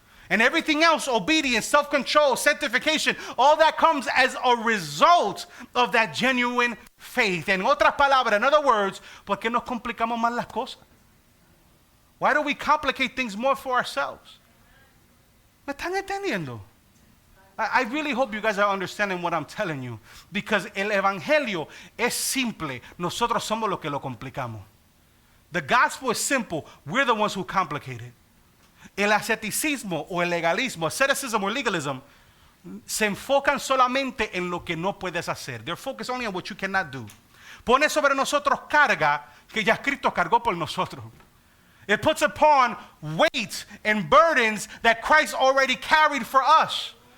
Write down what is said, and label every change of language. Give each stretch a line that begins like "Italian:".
English: And everything else, obedience, self-control, sanctification, all that comes as a result of that genuine faith.
Spanish: En otras palabras,
English: in other words,
Spanish: ¿por qué nos complicamos más las cosas?
English: Why do we complicate things more for ourselves?
Spanish: ¿Me están entendiendo?
English: I really hope you guys are understanding what I'm telling you. Because
Spanish: el evangelio es simple. Nosotros somos los que lo complicamos.
English: The gospel is simple. We're the ones who complicate it.
Spanish: El asceticismo o el legalismo,
English: asceticism or legalism,
Spanish: se enfocan solamente en lo que no puedes hacer.
English: They're focused only on what you cannot do.
Spanish: Pone sobre nosotros carga que ya Cristo cargó por nosotros.
English: It puts upon weight and burdens that Christ already carried for us.